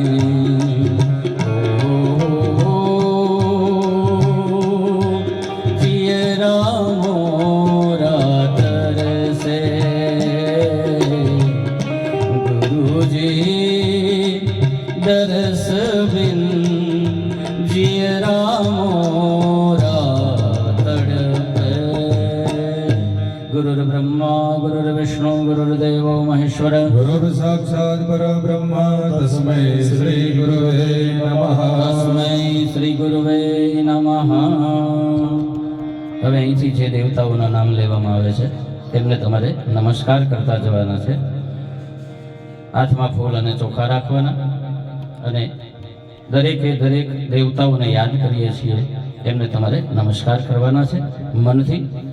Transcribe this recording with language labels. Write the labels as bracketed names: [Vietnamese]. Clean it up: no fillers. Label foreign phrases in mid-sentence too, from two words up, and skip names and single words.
[Hindi] जियरा मोरा तरसे गुरुजी दरस बिन जियरा मोरा तड़पे। [Sanskrit] गुरुर्ब्रह्मा गुरुर्विष्णु गुरुर्देवो महेश्वर गुरु साक्षात परब्रह्म तस्मै श्री गुरवे नमः. तस्मै श्री गुरवे नमः. [Gujarati] હવે અહીંથી જે દેવતાઓના નામ લેવામાં આવે છે તેમને તમારે નમસ્કાર કરતા જવાના છે. હાથમાં ફૂલ અને ચોખા રાખવાના અને દરેકે દરેક દેવતાઓને યાદ કરીએ છીએ એમને તમારે નમસ્કાર કરવાના છે મનથી.